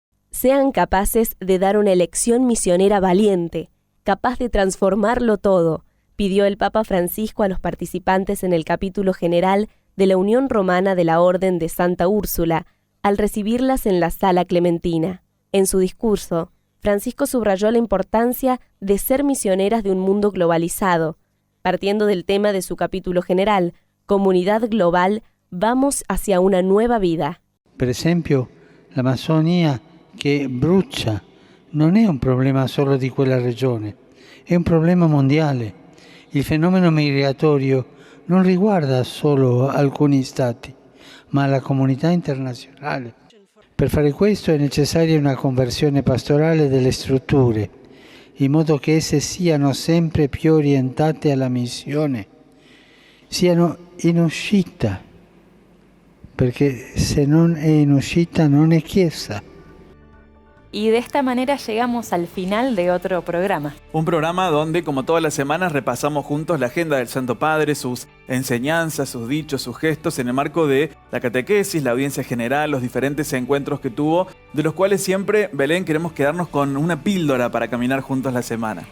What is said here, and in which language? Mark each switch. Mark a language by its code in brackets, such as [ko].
[es] Sean capaces de dar una elección misionera valiente, capaz de transformarlo todo, pidió el Papa Francisco a los participantes en el capítulo general de la Unión Romana de la Orden de Santa Úrsula, al recibirlas en la Sala Clementina. En su discurso, Francisco subrayó la importancia de ser misioneras de un mundo globalizado, partiendo del tema de su capítulo general, Comunidad Global, vamos hacia una nueva vida. [it] Per esempio, la Amazzonia che brucia non è un problema solo di quella regione, è un problema mondiale. Il fenomeno migratorio non riguarda solo alcuni stati, ma la comunità internazionale. Per fare questo è necessaria una conversione pastorale delle strutture, in modo che esse siano sempre più orientate alla missione, siano in uscita, perché se non è in uscita non è Chiesa. [es] Y de esta manera llegamos al final de otro programa. Un programa donde, como todas las semanas, repasamos juntos la agenda del Santo Padre, sus enseñanzas, sus dichos, sus gestos, en el marco de la catequesis, la audiencia general, los diferentes encuentros que tuvo, de los cuales siempre, Belén, queremos quedarnos con una píldora para caminar juntos la semana.